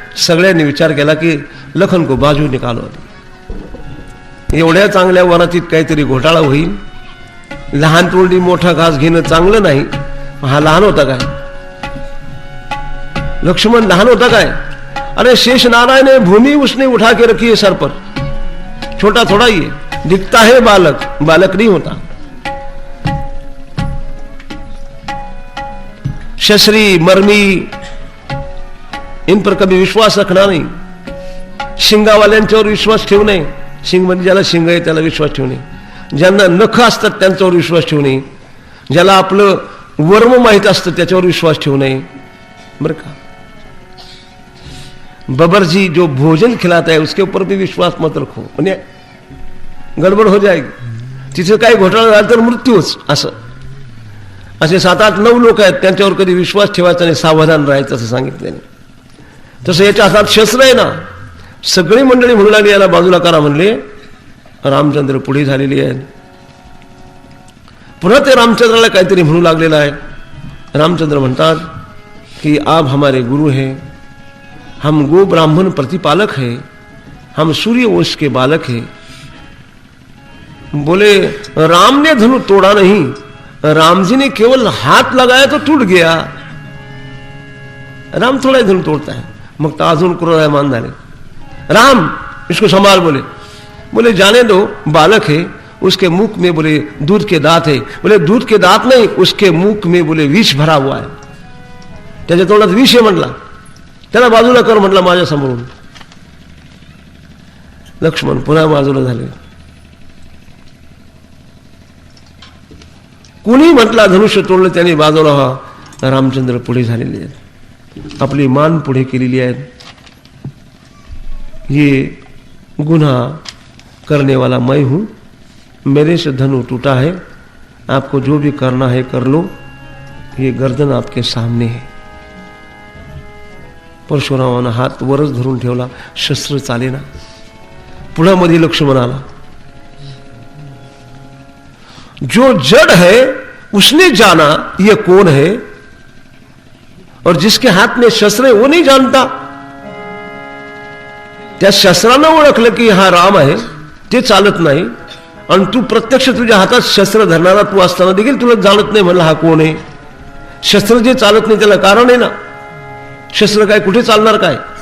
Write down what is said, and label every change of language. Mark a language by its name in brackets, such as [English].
[Marathi] सगळ्यांनी विचार केला की [Hindi] लखन को बाजू निकालो. [Marathi] एवढ्या चांगल्या वरातीत काहीतरी घोटाळा होईल. लहान तोंडी मोठा घास घेणं चांगलं नाही. हा लहान होता काय? लक्ष्मण लहान होता काय? [Hindi] अरे शेष नारायण ने भूमि उसने उठा के रखी है सर पर. छोटा थोड़ा ही है, दिखता है बालक, बालक नहीं होता. शस्त्री मर्मी इन पर कभी विश्वास रखना नहीं. [Marathi] शिंगावाल्यांच्यावर विश्वास ठेवू नये. शिंग म्हणजे ज्याला शिंग आहे त्याला विश्वास ठेवू नये. ज्यांना नख असतात त्यांच्यावर विश्वास ठेवू नये. ज्याला आपलं वर्म माहित असतं त्याच्यावर विश्वास ठेवू नये. बरं का? [Hindi] बबर जी जो भोजन खिलाता है उसके ऊपर भी विश्वास मत रखो, [Marathi] म्हणजे [Hindi] गडबड हो जाएगी. [Marathi] तिथे काही घोटाळा झाला तर मृत्यूच. असं असे 7-8-9 लोक आहेत त्यांच्यावर कधी विश्वास ठेवायचा नाही, सावधान राहायचं असं सांगितलं. तसं याच्या हातात शस्त्र आहे ना. सगळी मंडळी म्हणू लागली याला बाजूला करा म्हणले. रामचंद्र पुढे झालेली आहेत. पुन्हा ते रामचंद्राला काहीतरी म्हणू लागलेलं आहे. रामचंद्र म्हणतात [Hindi] कि आप हमारे गुरु हैं, हम गो ब्राह्मण प्रतिपालक है, हम सूर्य वंश के बालक है. बोले राम ने धनु तोड़ा नहीं, राम जी ने केवल हाथ लगाया तो टूट गया. राम थोड़ा ही धनु तोड़ता है. [Marathi] मग तो अजून क्रोधायमान झाले. [Hindi] राम इसको संभाल. बोले जाने दो, बालक है, उसके मुख में बोले दूध के दांत है. बोले दूध के दांत नहीं, उसके मुख में बोले विष भरा हुआ है. [Marathi] त्याच्या तोंडात विष आहे म्हटला. त्याला बाजूला कर म्हटला माझ्या समोरून. लक्ष्मण पुन्हा बाजूला झाले. कुणी म्हटला धनुष्य तोडलं त्याने बाजूला व्हा. रामचंद्र पुढे झालेले आहेत, आपली मान पुढे केलेली आहे. [Hindi] ये गुन्हा करने वाला मैं हूं, मेरे से धनु टूटा है, आपको जो भी करना है कर लो. ये गर्दन आपके सामने है. [Marathi] परशुरामानं हात वरच धरून ठेवला, शस्त्र चालेना. पुन्हा मध्ये लक्ष्मण आला. [Hindi] जो जड़ है उसने जाना ये कौन है, और जिसके हाथ में शस्त्र है वो नहीं जानता. [Marathi] त्या शस्त्रानं ओळखलं की हा राम आहे, ते चालत नाही. आणि तू प्रत्यक्ष तुझ्या हातात शस्त्र धरणारा तू असताना देखील तुला जाणत नाही म्हणलं हा कोण आहे. शस्त्र जे चालत नाही त्याला कारण आहे ना. शस्त्र काय कुठे चालणार काय.